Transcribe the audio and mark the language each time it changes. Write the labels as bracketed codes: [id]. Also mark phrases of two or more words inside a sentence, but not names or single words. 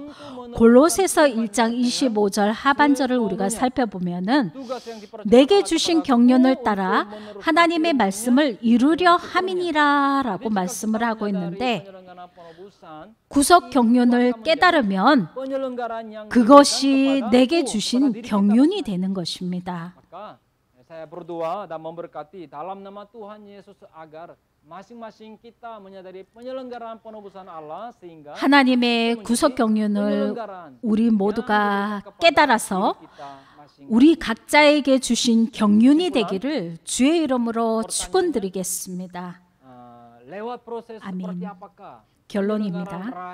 [ko] 골로새서 1장 25절 하반절을 우리가 살펴보면은 내게 주신 경륜을 따라 하나님의 말씀을 이루려 함이니라라고 말씀을 하고 있는데 구속 경륜을 깨달으면 그것이 내게 주신 경륜이 되는 것입니다. [id] Saya berdoa dan memberkati dalam nama Tuhan Yesus agar masing-masing kita menyadari penyelenggaraan penebusan Allah sehingga [ko] 하나님의 구속 경륜을 우리 모두가 깨달아서 우리 각자에게 주신 경륜이 되기를 주의 이름으로 축원드리겠습니다. 아멘. 결론입니다.